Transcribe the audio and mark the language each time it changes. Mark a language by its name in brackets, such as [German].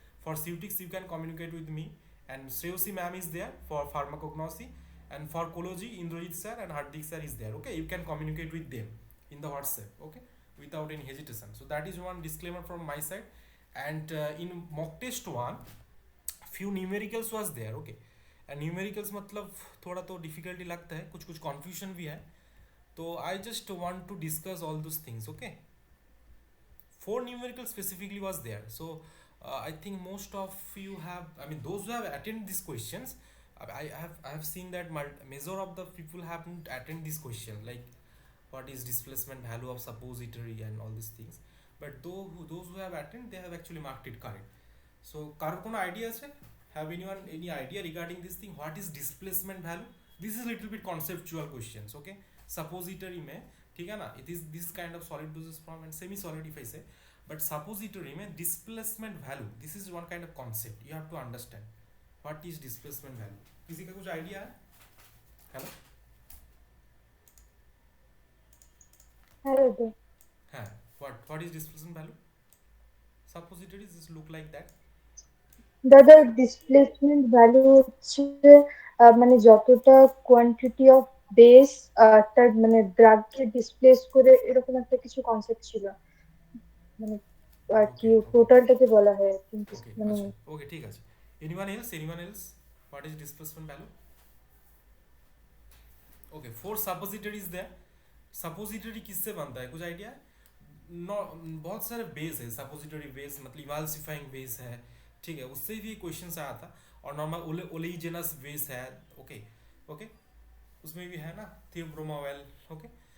[English] For Ceutics, you can communicate with me, and Sreyosi ma'am is there for pharmacognosy, and for Kology, Indrajit sir and Hardik sir is there. Okay, you can communicate with them in the WhatsApp. Okay, without any hesitation. So that is one disclaimer from my side. And in mock test one, few numericals was there, okay. [Hindi] And numericals मतलब थोड़ा तो difficulty लगता है, कुछ कुछ confusion भी है. [English] तो I just want to discuss all those things, okay. Four numerical specifically was there. So I think most of you have, I mean those who have attended these questions, I have seen that major of the people haven't attended this question, like what is displacement value of suppository and all these things. But those who have attended, they have actually marked it correct. [Bangla] So কারোর কোনো idea আছে? [English] Have anyone any idea regarding this thing? What is displacement value? This is little bit conceptual questions, okay. [Hindi] Suppository में, ठीक है ना, [English] it is this kind of solid dosage form and semi solid if I say. But suppository में displacement value, this is one kind of concept you have to understand. What is displacement value? [Hindi] किसी का कुछ idea है? [English] Hello? Hello. हाँ, what is displacement value? Suppositories just look like that. [Bangla] দাদা displacement value হচ্ছে মানে যতটা কোয়ান্টিটি অফ বেস তার মানে ড্রাগকে ডিসপ্লেস করে এরকম একটা কিছু কনসেপ্ট ছিল মানে আর কি [English] Okay, okay, [Bangla] টোটালটাকে বলা হয় কিন্তু [English] okay, [Bangla] মানে [Hindi] अच्छा, okay, ठीक है. [English] Anyone else? What is displacement value? Okay, four suppositories there. [Hindi] Suppository किससे बनता है, कुछ आइडिया? नो, बहुत सारे बेस है सपोजिटरी बेस, मतलब इवाल्सिफाइंग बेस है, ठीक है, उससे भी क्वेश्चन आया था. और नॉर्मल ओलेइजेनस बेस है, ओके. ओके, उसमें भी है ना थियोब्रोमावेल, ओके.